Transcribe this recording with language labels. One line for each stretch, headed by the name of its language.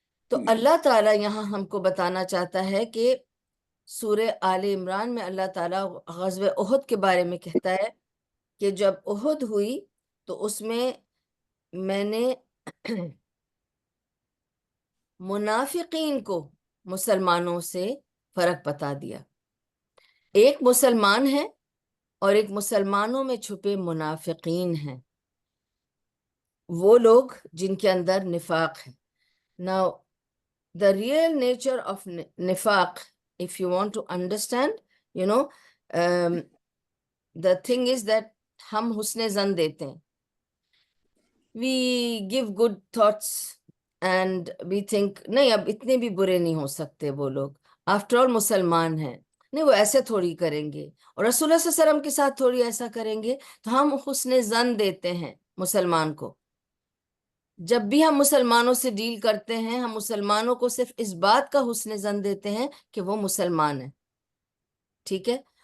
Urdu: تو اللہ تعالیٰ یہاں ہم کو بتانا چاہتا ہے کہ سورہ آل عمران میں اللہ تعالیٰ غزوہ احد کے بارے میں کہتا ہے کہ جب احد ہوئی تو اس میں نے منافقین کو مسلمانوں سے فرق بتا دیا. ایک مسلمان ہے اور ایک مسلمانوں میں چھپے منافقین ہیں، وہ لوگ جن کے اندر نفاق ہے.
English: Now, the real nature of nifaq, if you want to understand, the thing is that
Urdu: ہم حسن زن دیتے ہیں.
English: We give good thoughts and we think
Urdu: نہیں اب اتنے بھی برے نہیں ہو سکتے وہ لوگ، آفٹر آل مسلمان ہیں، نہیں وہ ایسے تھوڑی کریں گے اور رسول اللہ صلی اللہ علیہ وسلم کے ساتھ تھوڑی ایسا کریں گے. تو ہم حسن زن دیتے ہیں مسلمان کو. جب بھی ہم مسلمانوں سے ڈیل کرتے ہیں ہم مسلمانوں کو صرف اس بات کا حسن زن دیتے ہیں کہ وہ مسلمان ہیں. ٹھیک ہے.